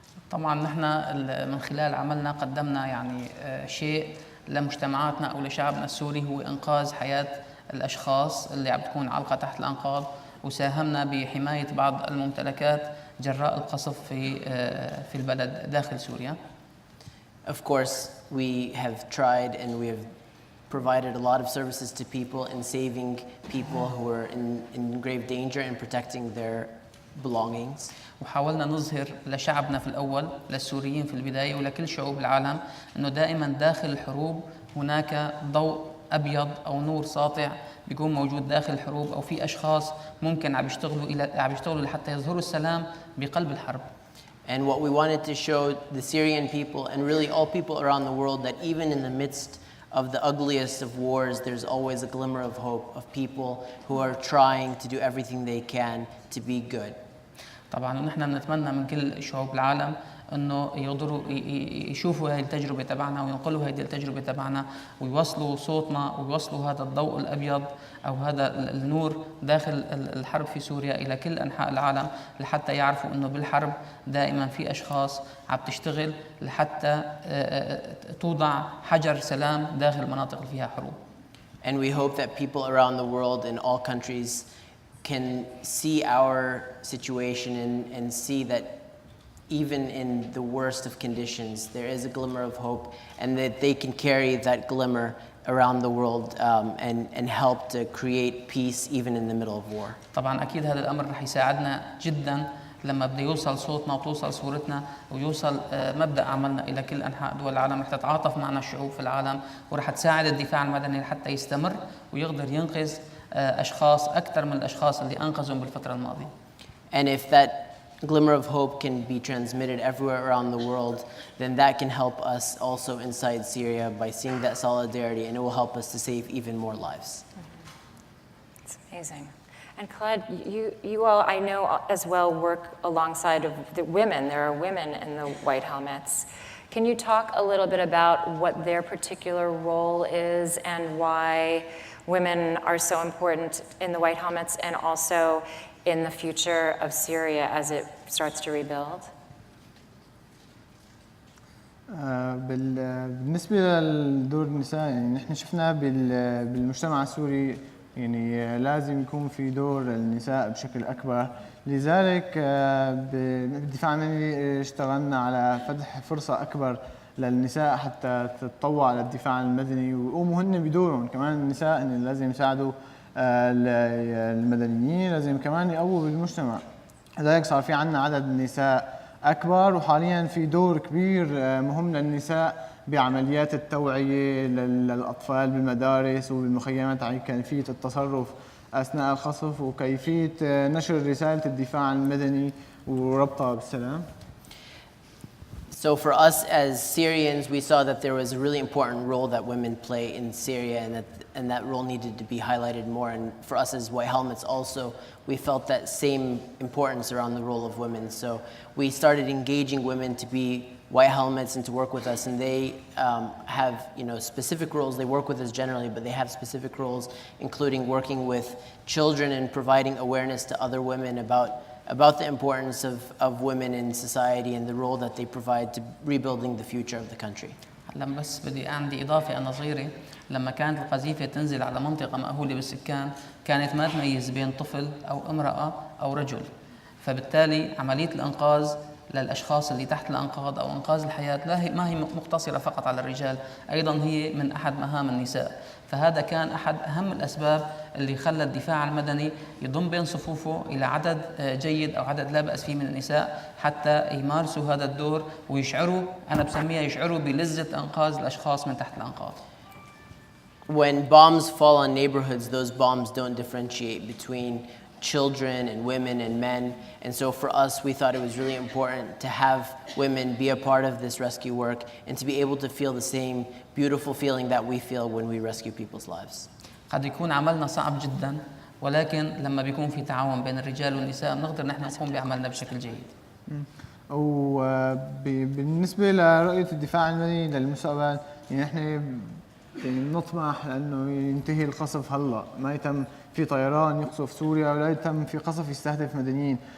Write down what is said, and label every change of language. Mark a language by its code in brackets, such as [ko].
[ar] طبعا نحن من خلال عملنا قدمنا يعني شيء لمجتمعاتنا او لشعبنا السوري، هو انقاذ حياة الاشخاص اللي عم تكون علقة تحت الانقاض، وساهمنا بحماية بعض الممتلكات جراء القصف في البلد داخل سوريا. [en] Of course, we have tried and we have provided a lot of services to people in saving people who are in grave danger and protecting their belongings. [ar] وحاولنا نظهر لشعبنا في الأول، للسوريين في البداية ولكل شعوب العالم، أنه دائما داخل الحروب هناك ضوء أبيض أو نور ساطع بيكون موجود داخل الحروب، أو في أشخاص ممكن عم يشتغلوا لحتى يظهروا السلام بقلب الحرب. [en] And what we wanted to show the Syrian people and really all people around the world that even in the midst of the ugliest of wars, there's always a glimmer of hope of people who are trying to do everything they can to be good. [ar] طبعا ونحن بنتمنى من كل شعوب العالم انه يقدروا يشوفوا هاي التجربه تبعنا وينقلوا هذه التجربه تبعنا ويوصلوا صوتنا ويوصلوا هذا الضوء الابيض او هذا النور داخل الحرب في سوريا الى كل انحاء العالم لحتى يعرفوا انه بالحرب دائما في اشخاص عم تشتغل لحتى توضع حجر سلام داخل المناطق اللي فيها حروب. [en] And we hope that people around the world in all countries can see our situation and see that even in the worst of conditions, there is a glimmer of hope, and that they can carry that glimmer around the world and help to create peace even in the middle of war. [ar] طبعا أكيد هذا الأمر رح يساعدنا جدا لما بده يوصل صوتنا وتوصل صورتنا ويوصل مبدأ عملنا إلى كل أنحاء دول العالم. رح تتعاطف معنا الشعوب في العالم ورح تساعد الدفاع المدني حتى يستمر ويقدر ينقذ أشخاص أكثر من الأشخاص اللي أنقذهم بالفترة الماضية. [en] And if that glimmer of hope can be transmitted everywhere around the world, then that can help us also inside Syria by seeing that solidarity, and it will help us to save even more lives. It's amazing. And Khaled, you all, I know as well, work alongside of the women. There are women in the White Helmets. Can you talk a little bit about what their particular role is and why women are so important in the White Helmets and also in the future of Syria as it starts to rebuild? [ar] بالنسبة لدور النساء يعني نحن شفنا بالمجتمع السوري يعني لازم يكون في دور النساء بشكل أكبر. لذلك بالدفاع المدني اشتغلنا على فتح فرصة أكبر للنساء حتى تتطوع للدفاع المدني ويقوموا هن بدورهم. كمان النساء إن لازم يساعدوا المدنيين، لازم كمان يقووا بالمجتمع. لذلك صار في عنا عدد نساء أكبر، وحاليا في دور كبير مهم للنساء بعمليات التوعية للأطفال بالمدارس وبالمخيمات عن كيفية التصرف أثناء القصف وكيفية نشر رسالة الدفاع المدني وربطها بالسلام. [en] So for us as Syrians, we saw that there was a really important role that women play in Syria, and that role needed to be highlighted more. And for us as White Helmets also, we felt that same importance around the role of women. So we started engaging women to be White Helmets and to work with us, and they have specific roles. They work with us generally, but they have specific roles, including working with children and providing awareness to other women about the importance of women in society and the role that they provide to rebuilding the future of the country. [ar] لما بس بدي عندي إضافة أنا صغيرة، لما كانت القذيفة تنزل على منطقة مأهولة بالسكان كانت ما تميز بين طفل أو امرأة أو رجل، فبالتالي عملية الإنقاذ للأشخاص اللي تحت الأنقاض أو إنقاذ الحياة ما هي مقتصرة فقط على الرجال، أيضا هي من أحد مهام النساء. فهذا كان أحد أهم الأسباب اللي خلى الدفاع المدني يضم بين صفوفه إلى عدد جيد أو عدد لا بأس فيه من النساء حتى يمارسوا هذا الدور ويشعروا، أنا بسميها يشعروا بلذة إنقاذ الأشخاص من تحت الأنقاض. [en] When bombs fall on neighborhoods, those bombs don't differentiate between children and women and men. And so for us, we thought it was really important to have women be a part of this rescue work and to be able to feel the same beautiful feeling that we feel when we rescue people's lives. [ar] قد يكون عملنا صعب جدا، ولكن لما بيكون في تعاون بين الرجال والنساء بنقدر نحن نقوم بعملنا بشكل جيد. وبالنسبة لرؤية الدفاع المدني للمستقبل، يعني نحن نطمح لأنه ينتهي القصف هلا، ما يتم في طيران يقصف سوريا ولا يتم في قصف يستهدف مدنيين.